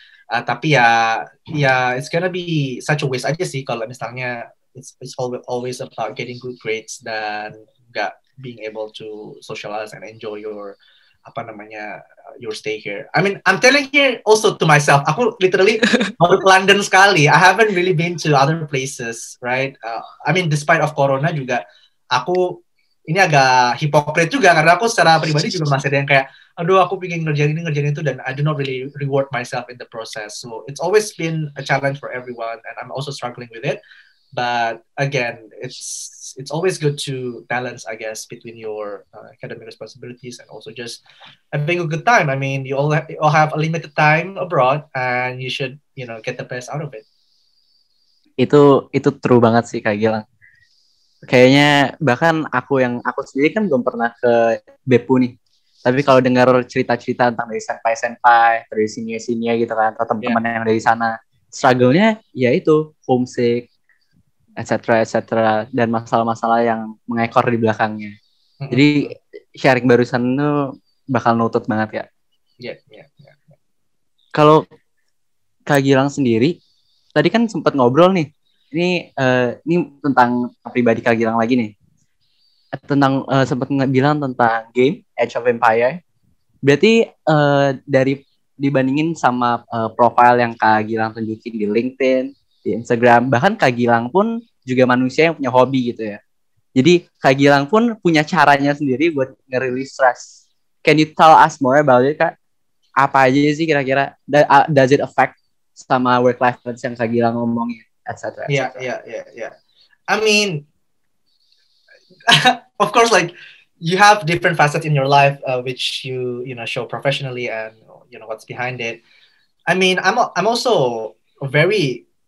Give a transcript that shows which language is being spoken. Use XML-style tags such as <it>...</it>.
<id>Tapi ya</id> <en>it's gonna be such a waste</en> <id>aja sih kalau misalnya</id> <en>it's always about getting good grades</en> <id>dan nggak</id> <en>being able to socialize and enjoy your your stay here. I mean, I'm telling here also to myself.</en> <id>Aku literally baru ke London sekali.</id> <en>I haven't really been to other places, right? I mean, despite of</en> <id>Corona juga, aku ini agak hipokrit juga karena aku secara pribadi juga masih ada yang kayak, aduh aku pengen ngerjain itu, dan</id> <en>I do not really reward myself in the process. So it's always been a challenge for everyone, and I'm also struggling with it. But again, it's always good to balance, I guess, between your academic responsibilities and also just having a good time. I mean, you all have a limited time abroad, and you should, you know, get the best out of it.</en> <id>Itu true banget sih Kak Gilang. Kayaknya bahkan aku sendiri kan belum pernah ke Beppu nih. Tapi kalau dengar cerita-cerita tentang dari senpai, dari senior gitu kan, atau teman-teman yang dari sana, struggle-nya ya itu homesick, etc. dan masalah-masalah yang mengekor di belakangnya. Jadi sharing barusan itu bakal nutut banget ya. Kalau Kak Gilang sendiri, tadi kan sempat ngobrol nih. Ini tentang pribadi Kak Gilang lagi nih. Tentang sempat bilang tentang game Age of Empire. Berarti dari dibandingin sama profile yang Kak Gilang tunjukin di LinkedIn, di Instagram, bahkan Kak Gilang pun juga manusia yang punya hobi gitu ya. Jadi Kak Gilang pun punya caranya sendiri buat nge-release stress.</id> <en>Can you tell us more about it, Kak?</en> <id>Apa aja sih kira-kira?</id> <en>Does it affect</en> <id>sama work-life balance yang Kak Gilang ngomongin, etc.</id> <en>Yeah. I mean, of course, like you have different facets in your life, which you know show professionally, and you know what's behind it. I mean, I'm also very</en>